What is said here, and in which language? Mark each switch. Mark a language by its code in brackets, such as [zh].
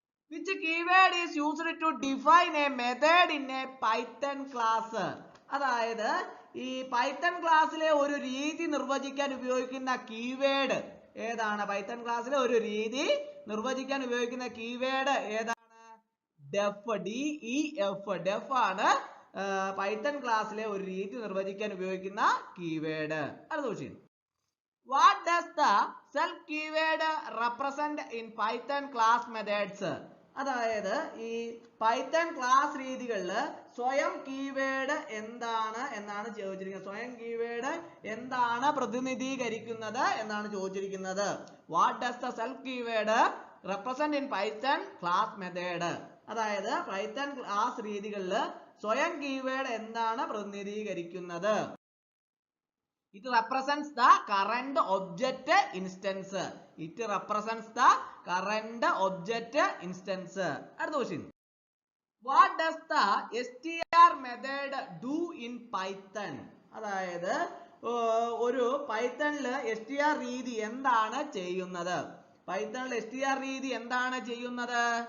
[en] Which keyword is used to define a method in a Python class? [ml] അതായത് ഈ Python ക്ലാസ്സിലെ ഒരു രീതി നിർവചിക്കാൻ ഉപയോഗിക്കുന്ന കീവേഡ് ഏതാണ്? പൈത്തൺ ക്ലാസ്സിലെ ഒരു രീതി നിർവചിക്കാൻ ഉപയോഗിക്കുന്ന കീവേഡ് ഏതാണ്? ഡെഫ്. DEF. ഡെഫ് ആണ് പൈത്തൺ ക്ലാസ്സിലെ ഒരു രീതി നിർവചിക്കാൻ ഉപയോഗിക്കുന്ന കീവേഡ്. അടുത്ത question. [en] What does the self keyword represent in Python class methods? [ml] അതായത് ഈ പൈത്തൺ ക്ലാസ് രീതികളിൽ സ്വയം കീവേഡ് എന്താണ് എന്നാണ് ചോദിച്ചിരിക്കുന്നത്. സ്വയം കീവേഡ് എന്താണ് പ്രതിനിധീകരിക്കുന്നത് എന്നാണ് ചോദിച്ചിരിക്കുന്നത്. [en] What does the self keyword represent in Python class method? [ml] അതായത് പൈത്തൺ ക്ലാസ് രീതികളിൽ സ്വയം കീവേഡ് എന്താണ് പ്രതിനിധീകരിക്കുന്നത്? [en] It represents the current object instance. It represents the current object instance. [ml] അടുത്ത question. [en] What does the str method do in Python? [ml] അതായത് ഒരു പൈത്തണിൽ str രീതി എന്താണ് ചെയ്യുന്നത്? പൈത്തണിൽ str രീതി എന്താണ് ചെയ്യുന്നത്?